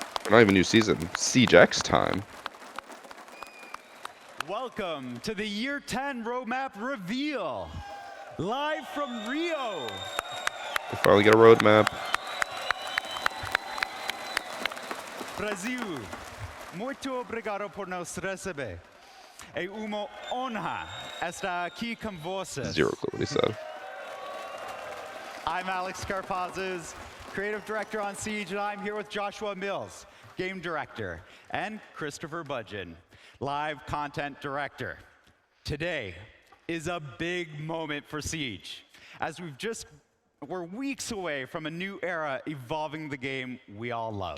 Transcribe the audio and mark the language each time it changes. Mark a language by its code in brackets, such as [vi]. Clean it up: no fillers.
[en] Not even new season. Siege X time. Welcome to the Year 10 roadmap reveal. Live from Rio. We finally get a roadmap. [pt] Brasil, muito obrigado por nos receber. É uma honra estar aqui com vocês. [en] Zero clue what he said. I'm Alex Karpazes, creative director on Siege, and I'm here with Joshua Mills, game director, and Christopher Budgeon, live content director. Today is a big moment for Siege, as we're weeks away from a new era evolving the game we all love.